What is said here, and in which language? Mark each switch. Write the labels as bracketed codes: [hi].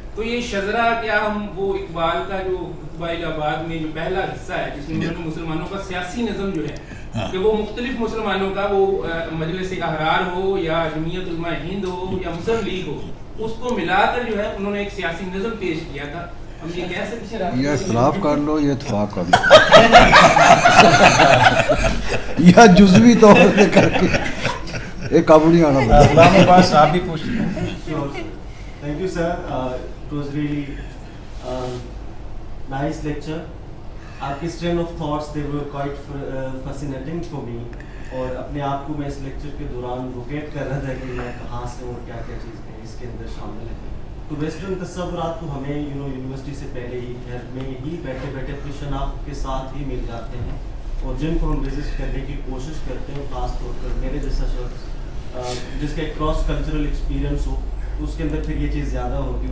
[ur] تو یہ شذرا کیا ہم وہ اقبال کا جو خطبہ الہ آباد میں جو پہلا حصہ ہے جس میں مسلمانوں کا سیاسی نظم جو ہے کہ وہ مختلف مسلمانوں کا وہ مجلس احرار ہو یا جمعیت علماء ہند ہو یا مسلم لیگ ہو اس کو ملا کر جو ہے انہوں نے ایک سیاسی نظم پیش کیا تھا. ہم یہ کہہ سکتے ہیں یا اختلاف کر لو یا اتفاق کر لو یا جزوی طور پہ کر کے ایک قابو نہیں آنا ہمارے پاس آپ بھی پوچھ لیں. [en] Thank you sir, it was really nice lecture. [ur] آپ کی [en] strain of thoughts they were quite fascinating for me [ur] اور اپنے آپ کو میں اس لیکچر کے دوران لوکیٹ کر رہا تھا کہ میں کہاں سے اور کیا کیا چیزیں اس کے اندر شامل ہیں. تو ویسٹرن تصورات تو ہمیں یونیورسٹی سے پہلے ہی گھر میں ہی بیٹھے بیٹھے اپنی شناخت کے ساتھ ہی مل جاتے ہیں اور جن کو ہم وزٹ کرنے کی کوشش کرتے ہیں خاص طور پر میرے جیسا شخص جس کا ایک کراس کلچرل ایکسپیرینس ہو اس کے اندر پھر یہ چیز زیادہ ہوتی ہے.